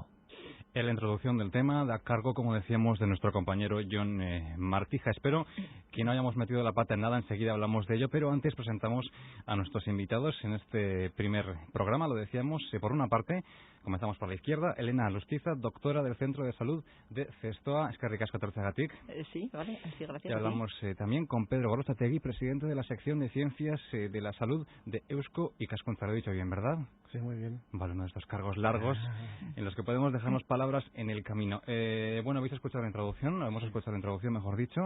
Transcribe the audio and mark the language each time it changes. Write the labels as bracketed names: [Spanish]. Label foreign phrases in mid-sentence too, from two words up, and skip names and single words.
[Spanish] En la introducción del tema da cargo, como decíamos, de nuestro compañero Jon Martija. Espero que no hayamos metido la pata en nada, enseguida hablamos de ello, pero antes presentamos a nuestros invitados en este primer programa. Lo decíamos, por una parte, comenzamos por la izquierda, Elena Lustiza, doctora del Centro de Salud de Zestoa. [Basque] Eskerrik asko etortzeagatik. [Spanish] Sí, vale, sí, gracias. Y hablamos también con Pedro Gorostegui, presidente de la sección de Ciencias de la Salud de Eusko Ikaskuntza. Lo he dicho bien, ¿verdad? Sí, muy bien. Vale, uno de estos cargos largos en los que podemos dejarnos palabras en el camino. Bueno, habéis escuchado la introducción, hemos escuchado la introducción, mejor dicho.